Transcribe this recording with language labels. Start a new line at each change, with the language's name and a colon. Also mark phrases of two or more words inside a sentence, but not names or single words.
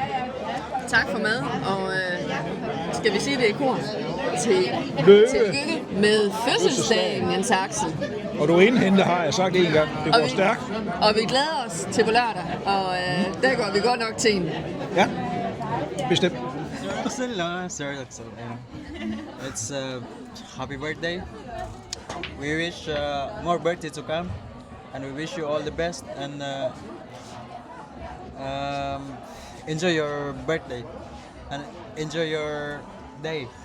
Danish: Tak for mad, og skal vi sige det i kor? Tillykke med fødselsdagen, Jens Axel. Og du indhenter, har jeg sagt en gang. Det går stærkt. Og vi glæder os til på lørdag, og der går vi godt nok til en. Ja, bestemt.
English: It's a happy birthday. We wish more birthday to come, and we wish you all the best, and enjoy your birthday, and enjoy your day.